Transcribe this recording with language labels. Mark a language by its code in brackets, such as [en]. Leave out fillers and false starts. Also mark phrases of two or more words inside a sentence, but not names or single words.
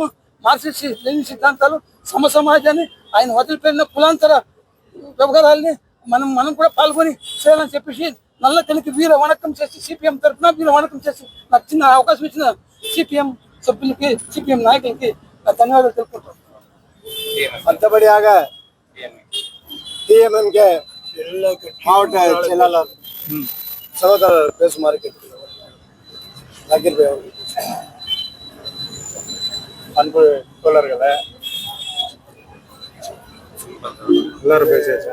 [te] మార్క్సిస్ట్ లెనిన్ సిద్ధాంతాలు, సమాజాన్ని, ఆయన వదిలిపోయిన కులాంతర వ్యవహారాలని మనం కూడా పాల్గొని చేయాలని చెప్పేసి నల్లకనికి [ta] வீர வணக்கம் [te] చేసి సిపిఎం తరఫున [ta] வீர வணக்கம் [te] చేసి నాకు చిన్న అవకాశం ఇచ్చిన సిపిఎం సభ్యులకి, సిపిఎం నాయకులకి ధన్యవాదాలు తెలుపుకుంటాం. [ta] மற்றபடியாக டிஎம்எம்கே மாவட்ட செயலாளர் சகோதரர் பேசுமாறு கேட்டுக்கொள்கிறேன். நக்கீர் பாய் அவர்கள். அன்பு தோழர்களே, எல்லாரும் பேசியாச்சா?